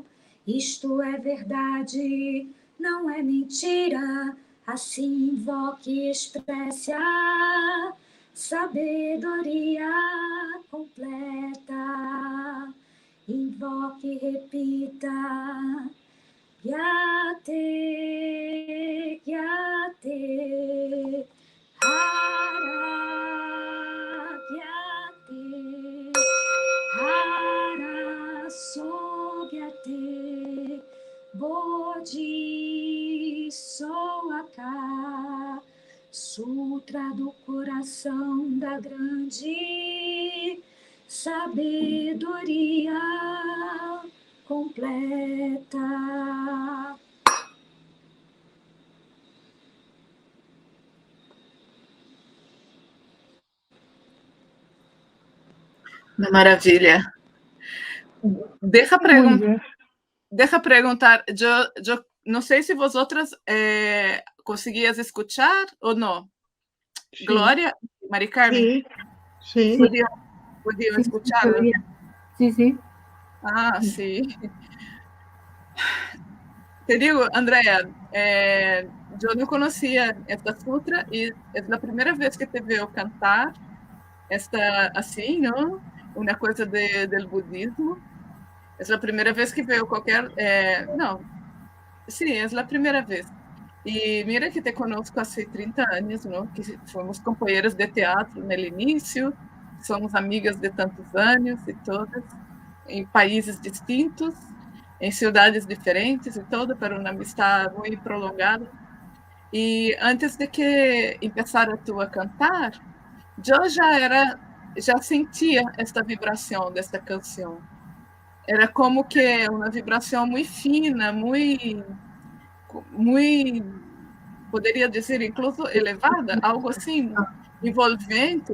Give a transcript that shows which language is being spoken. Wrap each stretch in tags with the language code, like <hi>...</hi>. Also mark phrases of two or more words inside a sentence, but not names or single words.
<pt>Isto é verdade, não é mentira. Assim invoque e expresse a sabedoria completa. Invoque e repita:</pt> <ja>Gyate, Gyate, Hara, Gyate, Hara, Sogyate, Bodhi, Soaka,</ja> <pt>Sutra do coração da grande sabedoria completa. Maravilha. Deja perguntar, eu não sei se</pt> <es>vosotras conseguias escuchar</es> <pt>ou não.</pt> <es>Sí. Glória, Mari Carmen. Sí, sí. ¿Podían escucharlo? Sí, sí. Ah, sí. Te digo, Andrea, yo no conocía esta sutra y es la primera vez que te veo cantar esta así, ¿no? Una cosa del budismo. Es la primera vez que veo cualquier... no, sí, es la primera vez. Y mira que te conozco hace 30 años, ¿no? Que fomos compañeras de teatro en el inicio, somos amigas de tantos años y todas,</es> <pt>em países distintos, em cidades diferentes e todo, para uma amistade muito prolongada. E antes de que começara tu a cantar, eu já sentia esta vibração desta canção. Era como que uma vibração muito fina, muito, poderia dizer, incluso elevada, algo assim, envolvente.</pt>